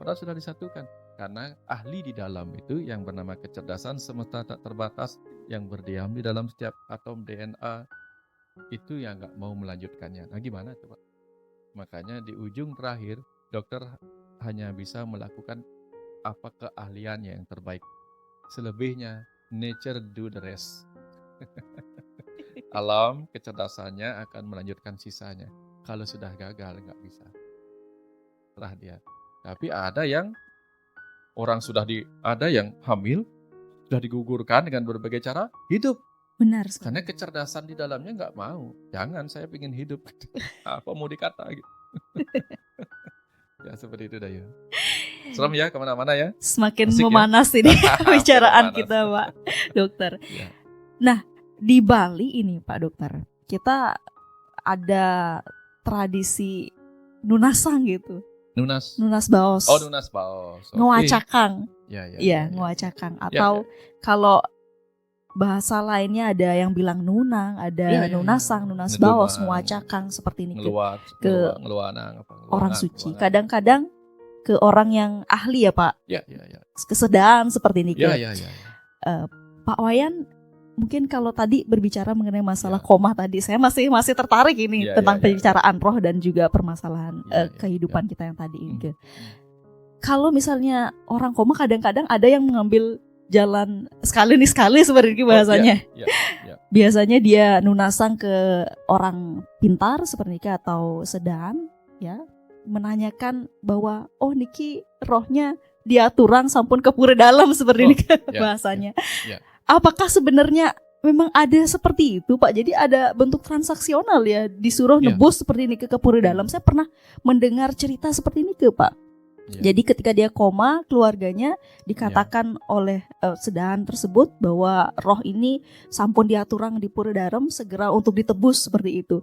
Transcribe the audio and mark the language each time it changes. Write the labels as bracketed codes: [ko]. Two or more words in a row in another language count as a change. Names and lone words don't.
[id] Padahal sudah disatukan. Karena ahli di dalam itu yang bernama kecerdasan semesta tak terbatas yang berdiam di dalam setiap atom DNA itu yang nggak mau melanjutkannya. Nah gimana coba? Makanya di ujung terakhir dokter hanya bisa melakukan apa keahliannya yang terbaik. [en] Selebihnya nature do the rest. [id] Alam kecerdasannya akan melanjutkan sisanya. Kalau sudah gagal nggak bisa. Terah dia. Tapi ada yang ada yang hamil, sudah digugurkan dengan berbagai cara, hidup. Benar. Karena kecerdasan di dalamnya nggak mau. Jangan, saya ingin hidup. Apa mau dikata gitu. Ya seperti itu dah ya. Serem ya kemana-mana ya. Semakin Asik ya. memanas ini pembicaraan Memanas. kita, Pak Dokter. Ya. Nah, di Bali ini Pak Dokter, kita ada tradisi nunasang gitu. [ban] Nunas baos. Oh, nunas baos. [id] Oke. Ngewacakang. Ya. Iya, ngewacakang. Atau kalau bahasa lainnya ada yang bilang nunang, ada nunasang, [ban] nunas baos, [id] ngewacakang seperti ini ngeluanang orang suci. Kadang-kadang ke orang yang ahli ya Pak. Ya. Kesedaan seperti ini. Ya. Pak Wayan, mungkin kalau tadi berbicara mengenai masalah koma tadi, saya masih tertarik ini tentang pembicaraan roh dan juga permasalahan kehidupan kita yang tadi ini. Kalau misalnya orang koma kadang-kadang ada yang mengambil jalan sekali seperti ini bahasanya. Biasanya dia nunasang ke orang pintar seperti ini atau sedang ya, menanyakan bahwa niki rohnya [ban] diaturang sampun [id] ke pura dalam seperti ini bahasanya. Apakah sebenarnya memang ada seperti itu Pak? Jadi ada bentuk transaksional ya, disuruh nebus seperti ini ke pura dalam. Saya pernah mendengar cerita seperti ini Pak. Jadi ketika dia koma, keluarganya dikatakan oleh sedahan tersebut bahwa roh ini [ban] sampun diaturang [id] di pura dalam, segera untuk ditebus seperti itu.